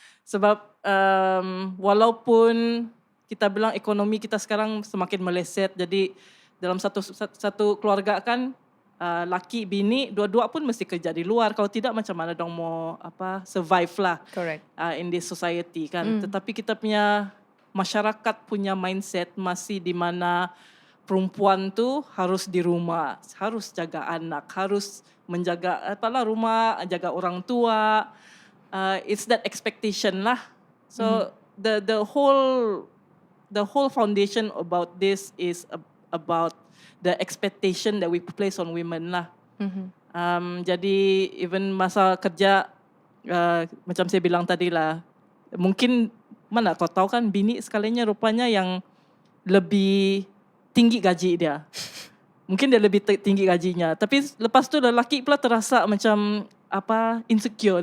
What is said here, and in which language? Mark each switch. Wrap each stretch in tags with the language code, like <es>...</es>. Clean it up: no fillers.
<ms>Sebab walaupun kita bilang ekonomi kita sekarang semakin meleset, jadi dalam satu keluarga kan laki bini dua-dua pun mesti kerja di luar, kalau tidak macam mana dong mau survive lah.</ms> <en>Correct. In this society</en> <ms>kan. Tetapi kita punya masyarakat punya mindset masih di mana perempuan tu harus di rumah, harus jaga anak, harus menjaga rumah, jaga orang tua.</ms> <en>It's that expectation lah. So the whole foundation about this is about the expectation that we place on women lah.</en> <ms>Jadi even masa kerja, macam saya bilang tadi lah, mungkin mana kau tahu kan bini sekalinya rupanya yang lebih tinggi gaji dia. Mungkin dia lebih tinggi gajinya. Tapi lepas tu lelaki pula terasa macam insecure.</ms>